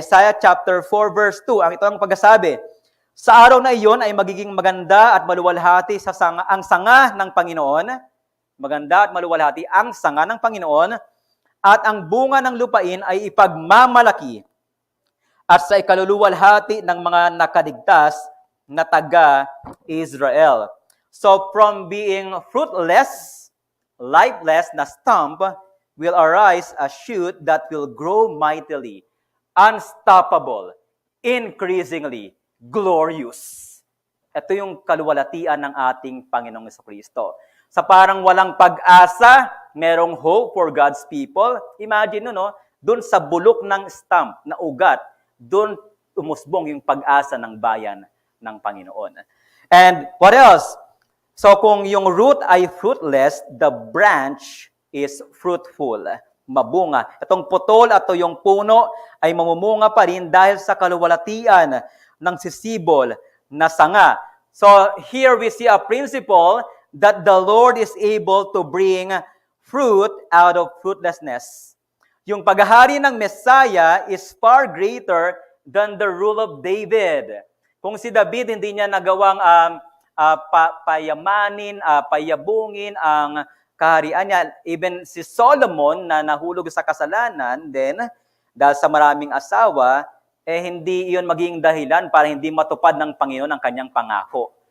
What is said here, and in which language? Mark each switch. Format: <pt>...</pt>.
<tl>Isaiah chapter 4 verse 2, ito ang pagkasabi, sa araw na iyon ay magiging maganda at maluwalhati ang sanga ng Panginoon, maganda at maluwalhati ang sanga ng Panginoon, at ang bunga ng lupain ay ipagmamalaki at sa ikaluluwalhati ng mga nakaligtas na taga-Israel.</tl> <en>So from being fruitless, lifeless na stump, will arise a shoot that will grow mightily, unstoppable, increasingly glorious.</en> <tl>Ito yung kaluwalhatian ng ating Panginoong Jesucristo. Sa parang walang pag-asa, merong</tl> <en>hope for God's people.</en> <tl>Imagine no, doon sa bulok ng stump, na ugat, doon umusbong yung pag-asa ng bayan ng Panginoon.</tl> <en>And what else? So</en> <tl>kung yung</tl> <en>root ay fruitless, the branch is fruitful.</en> <tl>Mabunga. Itong putol at yung puno ay mamumunga pa rin dahil sa kaluwalhatian ng sisibol na sanga.</tl> <en>So here we see a principle that the Lord is able to bring fruit out of fruitlessness.</en> <tl>Yung paghahari ng</tl> <en>Messiah is far greater than the rule of David.</en> <tl>Kung si David hindi niya nagawang payamanin, payabungin ang kaharian niya. Even si Solomon na nahulog sa kasalanan, then dahil sa maraming asawa, hindi iyon maging dahilan para hindi matupad ng Panginoon ang kanyang pangako.</tl>